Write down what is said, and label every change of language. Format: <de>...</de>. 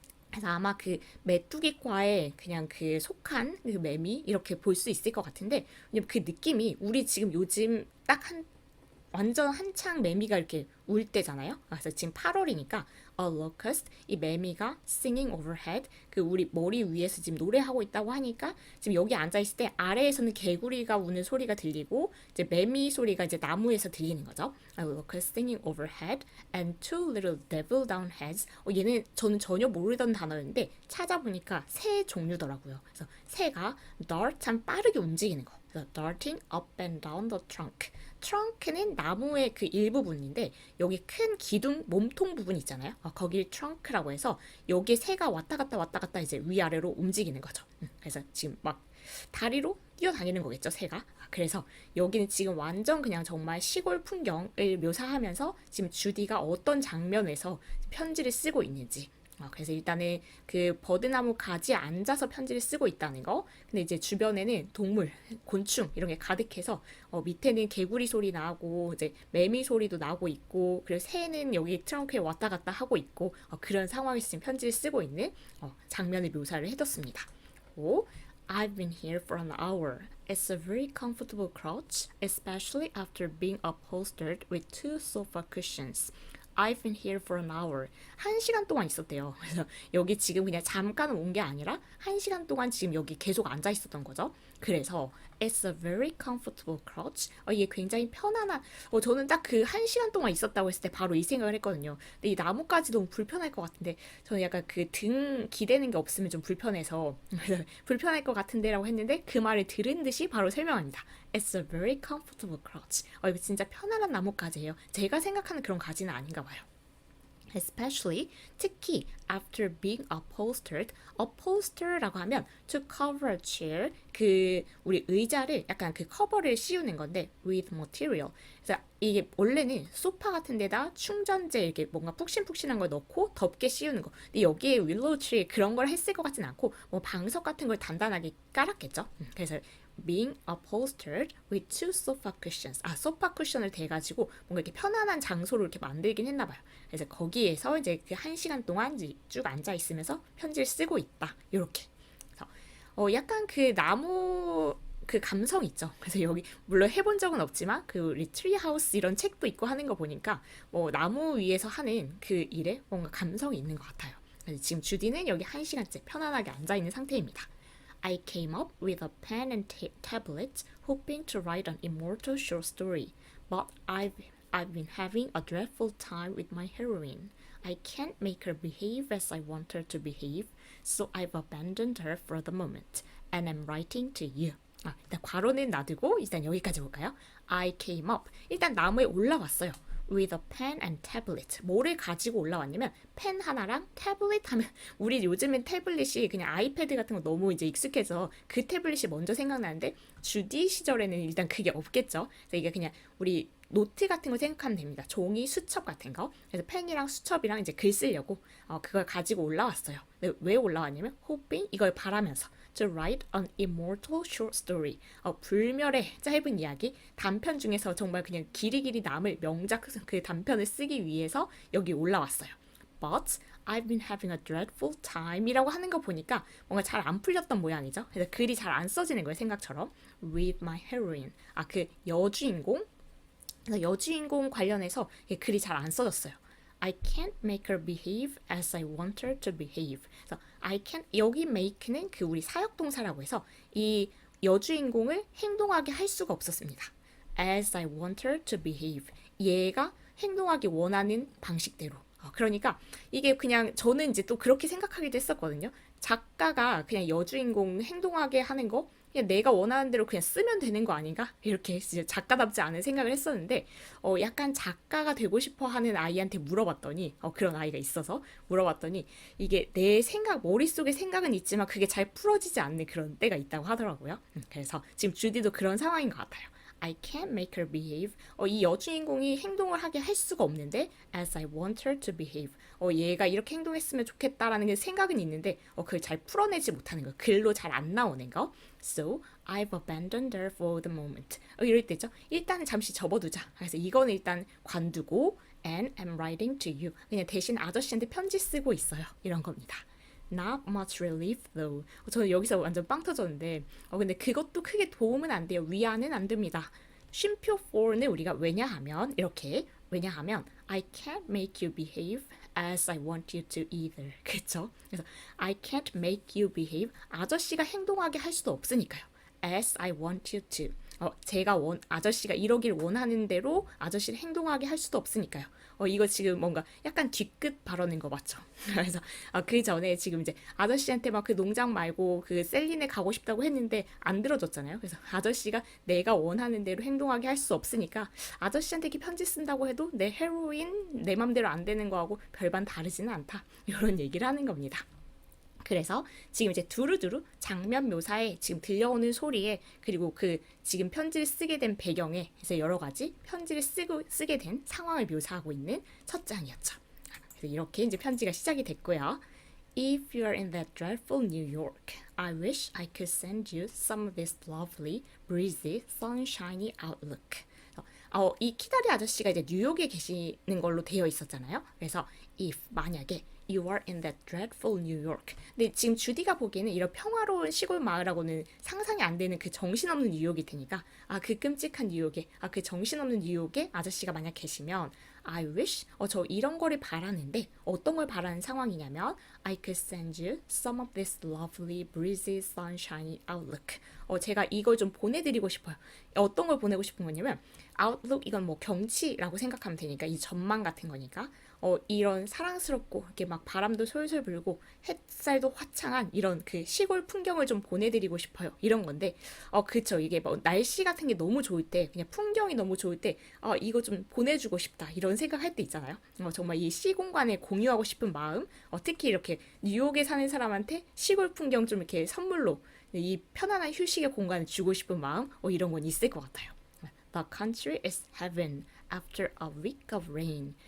<ko>그래서 아마 그 메뚜기과에 그냥 그 속한 그 매미 이렇게 볼 수 있을 것 같은데 왜냐면 그 느낌이 우리 지금 요즘 딱 완전 한창 매미가 이렇게 울 때잖아요. 그래서 지금 8월이니까</ko> <en>a locust</en> <ko>이 매미가</ko> <en>singing overhead</en> <ko>그 우리 머리 위에서 지금 노래하고 있다고 하니까 지금 여기 앉아 있을 때 아래에서는 개구리가 우는 소리가 들리고 이제 매미 소리가 이제 나무에서 들리는 거죠.</ko> <en>A locust singing overhead and two little devil down heads.</en> <ko>얘는 저는 전혀 모르던 단어였는데 찾아보니까 새 종류더라고요. 그래서 새가</ko> <en>dart</en> <ko>참 빠르게 움직이는 거.</ko> <en>그래서 darting up and down the trunk.</en> <ko>트렁크는 나무의 그 일부분인데 여기 큰 기둥 몸통 부분 있잖아요. 거길 트렁크라고 해서 여기에 새가 왔다 갔다 이제 위아래로 움직이는 거죠. 그래서 지금 막 다리로 뛰어다니는 거겠죠, 새가. 그래서 여기는 지금 완전 그냥 정말 시골 풍경을 묘사하면서 지금 주디가 어떤 장면에서 편지를 쓰고 있는지 그래서 일단은 그 버드나무 가지에 앉아서 편지를 쓰고 있다는 거. 근데 이제 주변에는 동물, 곤충 이런 게 가득해서 밑에는 개구리 소리 나고 이제 매미 소리도 나고 있고 그리고 새는 여기 트렁크에 왔다 갔다 하고 있고 그런 상황에서 지금 편지를 쓰고 있는 장면을 묘사를 해뒀습니다. 오,</ko> <en>I've been here for an hour. It's a very comfortable couch, especially after being upholstered with two sofa cushions. I've been here for an hour.</en> <ko>1시간 동안 있었대요. 그래서 여기 지금 그냥 잠깐 온 게 아니라 1시간 동안 지금 여기 계속 앉아 있었던 거죠. 그래서</ko> <en>It's a very comfortable couch.</en> <ko>이게 굉장히 편안한. 저는 딱 그 1시간 동안 있었다고 했을 때 바로 이 생각을 했거든요. 근데 이 나뭇가지 너무 불편할 것 같은데 저는 약간 그 등 기대는 게 없으면 좀 불편해서 불편할 것 같은데라고 했는데 그 말을 들은 듯이 바로 설명합니다.</ko> <en>It's a very comfortable couch.</en> <ko>이거 진짜 편안한 나뭇가지예요. 제가 생각하는 그런 가지는 아닌가 봐요.</ko> <en>Especially,</en> <ko>특히</ko> <en>after being upholstered.</en> <ko>upholster라고 하면</ko> <en>to cover a chair,</en> <ko>그 우리 의자를 약간 그 커버를 씌우는 건데</ko> <en>with material.</en> <ko>그래서 이게 원래는 소파 같은 데다 충전재 이렇게 뭔가 푹신푹신한 걸 넣고 덮게 씌우는 거. 근데 여기에 윌로우 트리 그런 걸 했을 것 같진 않고 뭐 방석 같은 걸 단단하게 깔았겠죠. 그래서</ko> <en>being upholstered with two sofa cushions.</en> <ko>소파 쿠션을 대가지고 뭔가 이렇게 편안한 장소로 이렇게 만들긴 했나 봐요. 그래서 거기에서 이제 그 1시간 동안 이제 쭉 앉아 있으면서 편지를 쓰고 있다. 요렇게. 그래서 약간 그 나무 그 감성 있죠. 그래서 여기 물론 해본 적은 없지만 그 우리 트리하우스 이런 책도 있고 하는 거 보니까 뭐 나무 위에서 하는 그 일에 뭔가 감성이 있는 것 같아요. 그래서 지금 주디는 여기 1시간째 편안하게 앉아 있는 상태입니다.</ko> <en>I came up with a pen and tablet, hoping to write an immortal short story, but I've been having a dreadful time with my heroine. I can't make her behave as I want her to behave, so I've abandoned her for the moment, and I'm writing to you.</en> <ko>일단 괄호는 놔두고 일단 여기까지 볼까요?</ko> <en>I came up.</en> <ko>일단 나무에 올라왔어요.</ko> <en>With a pen and tablet.</en> <ko>뭐를 가지고 올라왔냐면 펜 하나랑 태블릿 하면 우리 요즘엔 태블릿이 그냥 아이패드 같은 거 너무 이제 익숙해서 그 태블릿이 먼저 생각나는데 주디 시절에는 일단 그게 없겠죠. 그래서 이게 그냥 우리 노트 같은 거 생각하면 됩니다. 종이, 수첩 같은 거. 그래서 펜이랑 수첩이랑 이제 글 쓰려고 그걸 가지고 올라왔어요. 왜 올라왔냐면</ko> <en>hoping</en> <ko>이걸 바라면서</ko> <en>to write an immortal short story.</en> <ko>불멸의 짧은 이야기, 단편 중에서 정말 그냥 길이길이 남을 명작 그 단편을 쓰기 위해서 여기 올라왔어요.</ko> <en>But I've been having a dreadful time</en> <ko>이라고 하는 거 보니까 뭔가 잘 안 풀렸던 모양이죠. 그래서 글이 잘 안 써지는 거예요, 생각처럼.</ko> <en>With my heroine.</en> <ko>그 여주인공? 그래서 여주인공 관련해서 글이 잘 안 써졌어요.</ko> <en>I can't make her behave as I want her to behave.</en> <ko>그래서</ko> <en>I can't</en> <ko>여기 make는 그 우리 사역동사라고 해서 이 여주인공을 행동하게 할 수가 없었습니다.</ko> <en>As I want her to behave.</en> <ko>얘가 행동하기 원하는 방식대로. 그러니까 이게 그냥 저는 이제 또 그렇게 생각하기도 했었거든요. 작가가 그냥 여주인공 행동하게 하는 거 그냥 내가 원하는 대로 그냥 쓰면 되는 거 아닌가? 이렇게 진짜 작가답지 않은 생각을 했었는데 약간 작가가 되고 싶어 하는 아이한테 물어봤더니 그런 아이가 있어서 물어봤더니 이게 내 생각 머릿속에 생각은 있지만 그게 잘 풀어지지 않는 그런 때가 있다고 하더라고요. 그래서 지금 주디도 그런 상황인 것 같아요.</ko> <en>I can't make her behave.</en> <ko>이 여주인공이 행동을 하게 할 수가 없는데</ko> <en>as I want her to behave.</en> <ko>얘가 이렇게 행동했으면 좋겠다라는 생각은 있는데 그걸 잘 풀어내지 못하는 거. 글로 잘 안 나오는 거.</ko> <en>So I've abandoned her for the moment.</en> <ko>이럴 때죠. 일단 잠시 접어두자. 그래서 이거는 일단 관두고</ko> <en>and I'm writing to you.</en> <ko>그냥 대신 아저씨한테 편지 쓰고 있어요. 이런 겁니다.</ko> <en>Not much relief though.</en> <ko>저는 여기서 완전 빵 터졌는데 근데 그것도 크게 도움은 안 돼요. 위안은 안 됩니다. 쉼표</ko> <en>for는</en> <ko>우리가 왜냐하면 이렇게 왜냐하면</ko> <en>I can't make you behave as I want you to either.</en> <ko>그렇죠? 그래서</ko> <en>I can't make you behave.</en> <ko>아저씨가 행동하게 할 수도 없으니까요.</ko> <en>As I want you to.</en> <ko>제가 아저씨가 이러길 원하는 대로 아저씨를 행동하게 할 수도 없으니까요. 이거 지금 뭔가 약간 뒤끝 발언인 거 맞죠? 그래서 그 전에 지금 이제 아저씨한테 막 그 농장 말고 그 셀린에 가고 싶다고 했는데 안 들어줬잖아요. 그래서 아저씨가 내가 원하는 대로 행동하게 할 수 없으니까 아저씨한테 이렇게 편지 쓴다고 해도 내 헤로인 내 맘대로 안 되는 거하고 별반 다르지는 않다. 이런 얘기를 하는 겁니다. 그래서 지금 이제 두루두루 장면 묘사에 지금 들려오는 소리에 그리고 그 지금 편지를 쓰게 된 배경에 그래서 여러 가지 편지를 쓰게 된 상황을 묘사하고 있는 첫 장이었죠. 그래서 이렇게 이제 편지가 시작이 됐고요.</ko> <en>If you are in that dreadful New York, I wish I could send you some of this lovely, breezy, sunshiny outlook.</en> <ko>이 키다리 아저씨가 이제 뉴욕에 계시는 걸로 되어 있었잖아요. 그래서</ko> <en>if</en> <ko>만약에</ko> <en>you are in that dreadful New York.</en> <ko>근데 지금 주디가 보기에는 이런 평화로운 시골 마을하고는 상상이 안 되는 그 정신없는 뉴욕이 되니까 그 끔찍한 뉴욕에 그 정신없는 뉴욕에 아저씨가 만약 계시면</ko> <en>I wish</en> <ko>저 이런 거를 바라는데 어떤 걸 바라는 상황이냐면</ko> <en>I could send you some of this lovely breezy sunshiny outlook.</en> <ko>제가 이걸 좀 보내드리고 싶어요. 어떤 걸 보내고 싶은 거냐면</ko> <en>outlook</en> <ko>이건 뭐 경치라고 생각하면 되니까 이 전망 같은 거니까 이런 사랑스럽고 이렇게 막 바람도 솔솔 불고 햇살도 화창한 이런 그 시골 풍경을 좀 보내드리고 싶어요. 이런 건데 그쵸 이게 뭐 날씨 같은 게 너무 좋을 때 그냥 풍경이 너무 좋을 때 이거 좀 보내주고 싶다 이런 생각할 때 있잖아요. 정말 이 시공간에 공유하고 싶은 마음 특히 이렇게 뉴욕에 사는 사람한테 시골 풍경 좀 이렇게 선물로 이 편안한 휴식의 공간을 주고 싶은 마음 이런 건 있을 것 같아요.</ko> <en>The country is heaven after a week of rain.</en>